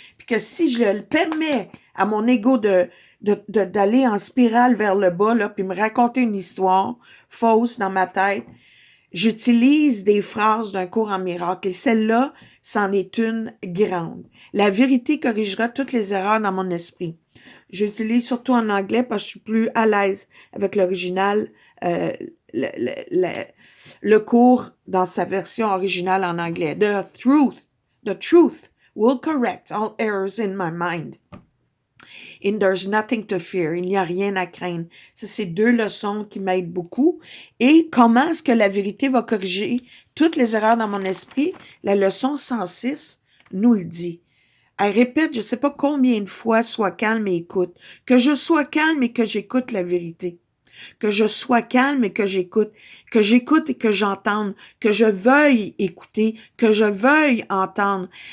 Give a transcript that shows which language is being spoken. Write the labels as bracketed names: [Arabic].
[French] Puis que si je le permets à mon ego d'aller en spirale vers le bas, là, puis me raconter une histoire fausse dans ma tête, j'utilise des phrases d'un cours en miracle et celle-là, c'en est une grande. La vérité corrigera toutes les erreurs dans mon esprit. J'utilise surtout en anglais parce que je suis plus à l'aise avec l'original, euh, le, le, le, le cours dans sa version originale en anglais. [English] The truth will correct all errors in my mind. And there's nothing to fear. [French] Il n'y a rien à craindre. Ça, c'est deux leçons qui m'aident beaucoup. Et comment est-ce que la vérité va corriger toutes les erreurs dans mon esprit? La leçon 106 nous le dit. Elle répète, je ne sais pas combien de fois, sois calme et écoute. Que je sois calme et que j'écoute la vérité. Que je sois calme et que j'écoute et que j'entende, que je veuille écouter, que je veuille entendre.